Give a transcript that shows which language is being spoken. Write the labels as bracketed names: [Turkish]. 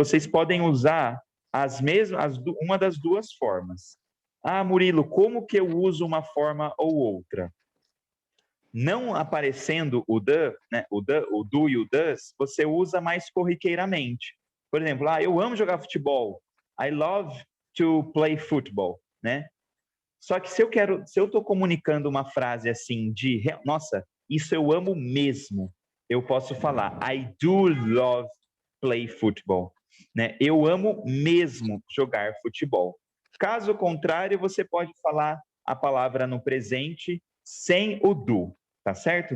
[Portuguese] Vocês podem usar uma das duas formas. Ah, Murilo, como que eu uso uma forma ou outra? Não aparecendo o the, né, o do e o does, você usa mais corriqueiramente. Por exemplo, eu amo jogar futebol. [English] I love to play football, né? [Portuguese] Só que se eu estou comunicando uma frase assim nossa, isso eu amo mesmo, eu posso falar [English] I do love play football, [Portuguese] né? Eu amo mesmo jogar futebol. Caso contrário, você pode falar a palavra no presente sem o do, tá certo?